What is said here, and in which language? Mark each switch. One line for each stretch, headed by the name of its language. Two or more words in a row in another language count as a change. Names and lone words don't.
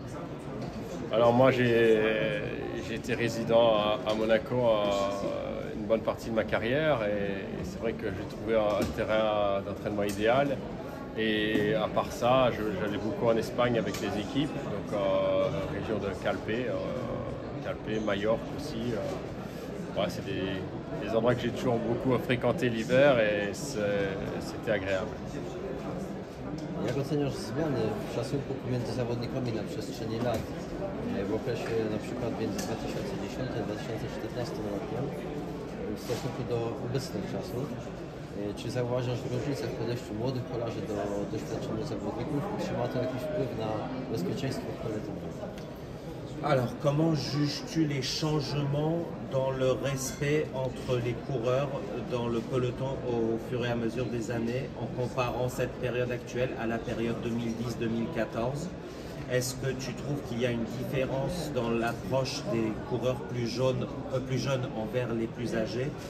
French: Alors moi j'ai été résident à Monaco une bonne partie de ma carrière et c'est vrai que j'ai trouvé un terrain d'entraînement idéal. Et à part ça, j'allais beaucoup en Espagne avec les équipes, donc région de Calpe, Majorque aussi. Ouais, c'est des endroits que j'ai toujours beaucoup fréquenté l'hiver et c'était agréable.
Polish: Jak oceniasz zmiany w szacunku pomiędzy zawodnikami na przestrzeni lat w okresie na przykład między 2010 a 2014 rokiem w stosunku do obecnych czasów? Czy zauważasz różnicę w podejściu młodych kolarzy do doświadczonych zawodników? Czy ma to jakiś wpływ na bezpieczeństwo w peletonie?
French: Alors, comment juges-tu les changements dans le respect entre les coureurs dans le peloton au fur et à mesure des années en comparant cette période actuelle à la période 2010-2014? Est-ce que tu trouves qu'il y a une différence dans l'approche des coureurs plus jeunes envers les plus âgés?